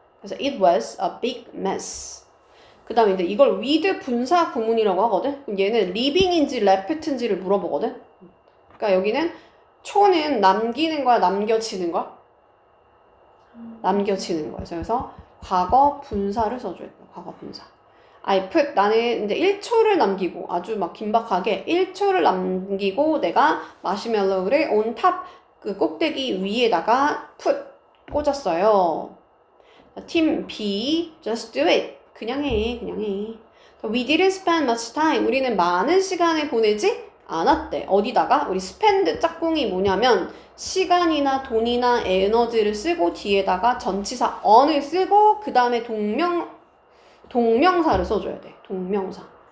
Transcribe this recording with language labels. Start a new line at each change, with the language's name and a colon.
Korean: 그래서
English: it was a big mess.
Korean: 그 다음에 이제 이걸 with 분사 구문이라고 하거든. 그럼 얘는 leaving인지 left인지를 물어보거든. 그러니까 여기는 초는 남기는 거야? 남겨지는 거야? 남겨지는 거예요. 그래서 과거 분사를 써줘야 돼요. 과거 분사.
English: I put
Korean: 나는 이제 1초를 남기고 아주 막 긴박하게 1초를 남기고 내가 마시멜로우를 on top 그 꼭대기 위에다가 put 꽂았어요. 팀 B
English: just do it
Korean: 그냥 해.
English: We didn't spend much time
Korean: 우리는 많은 시간을 보내지 않았대. 어디다가? 우리 spend 짝꿍이 뭐냐면 시간이나 돈이나 에너지를 쓰고 뒤에다가 전치사 on을 쓰고 그 다음에 동명사를 써줘야 돼. 동명사.